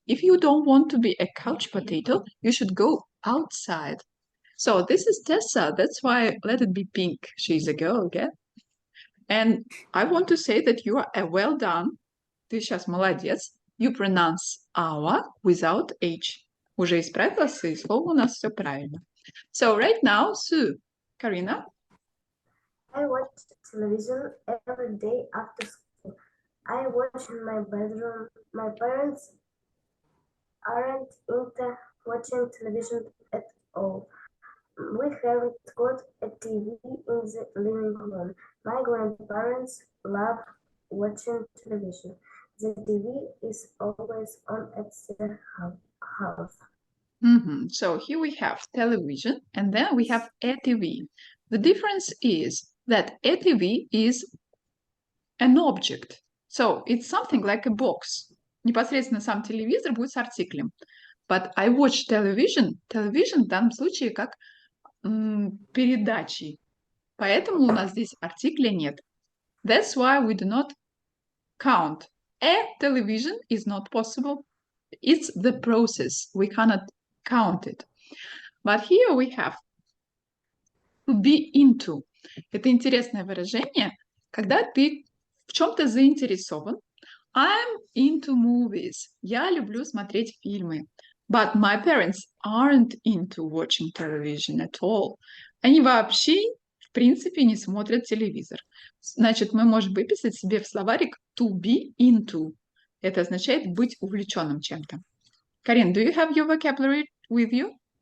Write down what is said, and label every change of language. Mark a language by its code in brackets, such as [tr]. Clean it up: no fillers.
[en] If you don't want to be a couch potato, you should go outside. So this is Tessa. That's why let it be pink. She's a girl again. And I want to say that you are well done. [ru] Ты сейчас молодец. [en] You pronounce our without H. [ru] Уже исправилась, и слово у нас все правильно. [en] So right now, Sue, Karina. I watch television every day after school. I watch in my bedroom. My parents aren't into watching television at all. We haven't got a TV in the living room. My grandparents love watching television. The TV is always on at their house. So here we have television, and then we have a TV. The difference is that a TV is an object. So it's something like a box. [ru] Непосредственно сам телевизор будет с артиклем. [en] But I watch television. [ru] Television в данном случае как передачи. Поэтому у нас здесь артикля нет. [en] That's why we do not count. A television is not possible. It's the process. We cannot count it. But here we have to be into. [ru] Это интересное выражение, когда ты в чем-то заинтересован. [en] I'm into movies. [ru] Я люблю смотреть фильмы. [en] But my parents aren't into watching television at all. [ru] Они вообще, в принципе, не смотрят телевизор. Значит, мы можем выписать себе в словарик [en] to be into. [ru] Это означает быть увлеченным чем-то. [en] Карин, do you have your vocabulary with you?